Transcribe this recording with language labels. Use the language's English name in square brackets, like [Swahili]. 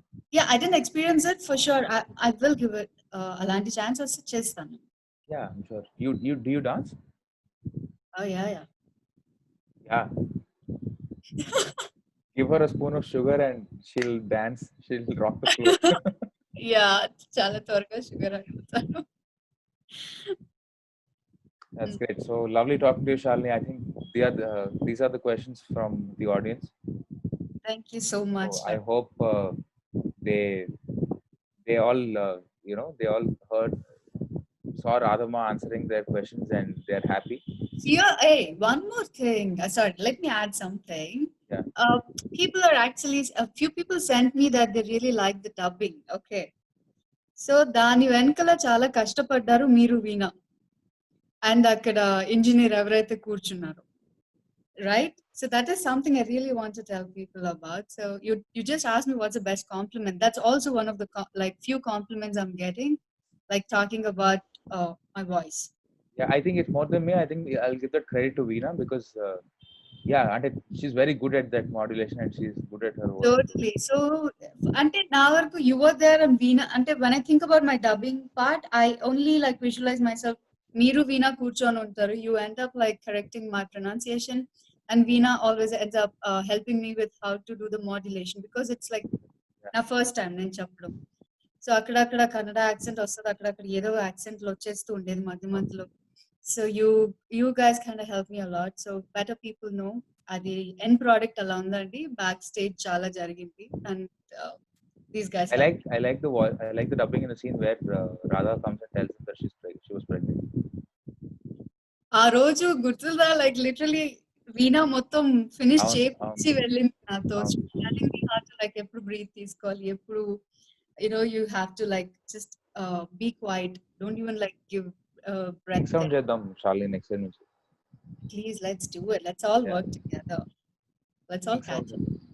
[English] Yeah, I didn't experience it for sure. I will give it [Telugu] అలాంటి chance వస్తే చేస్తాను. [English] Yeah, I'm sure. You do you dance? Oh yeah, yeah. Yeah. Give her a spoon of sugar and she'll dance. She'll rock the floor. [Telugu] Yeah, చాలా త్వరగా sugar అయిపోతాను. [English] That's great. So lovely talking to you, Shalini. I think these are the questions from the audience. Thank you so much. So I hope they they all they all saw Radhama answering their questions and they're happy. Yeah, hey, one more thing. Sorry, let me add something. Yeah. People are actually, a few people sent me that they really like the dubbing. Okay. [Telugu] So దాని వెనకాల చాలా కష్టపడ్డారు మీరు వీణా and అక్కడ engineer ఎవరైతే కూర్చున్నారు, [English] right? So that is something I really want to tell people about. So you just asked me what's the best compliment. That's also one of the like few compliments I'm getting, like talking about my voice. Yeah, I think it's more than me. I think I'll give that credit to Veena because and she's very good at that modulation and she's good at her work. Totally. So, [Telugu] ante na varaku [English] you were there and Veena. Ante when I think about my dubbing part, I only like visualize myself. [Telugu] Meeru Veena కూర్చొని ఉంటారు. [English] You end up like correcting my pronunciation, and Veena always ends up helping me with how to do the modulation because it's like నా first time [Telugu] నేను చెప్పడం. So అక్కడక్కడ Kannada accent వస్తుంది, అక్కడక్కడ ఏదో accent వచ్చేస్తూ ఉండేది మధ్య మధ్యలో. [English] So you guys kind of help me a lot. So better people know [Telugu] అది ఎండ్ ప్రోడక్ట్ అలా ఉందండి, బ్యాక్ స్టేజ్ చాలా జరిగింది [English] And these guys I like the voice. I like the dubbing in the scene where Radha comes and tells him that she was pregnant. [Telugu] ఆ రోజు గుర్తుందా, like literally వీణా మొత్తం finish అవును, చేసి వెళ్ళింది నాతో. అవును. లైక్ ఎప్పుడు బ్రీత్ తీసుకోవాలి, ఎప్పుడు [English] you have to like just be quiet, don't even like give breath Next sound [Telugu] చేద్దాం [English] Shalini next time [Telugu] నుంచి. [English] please, let's do it, let's all Yeah. work together, let's all Next catch sound.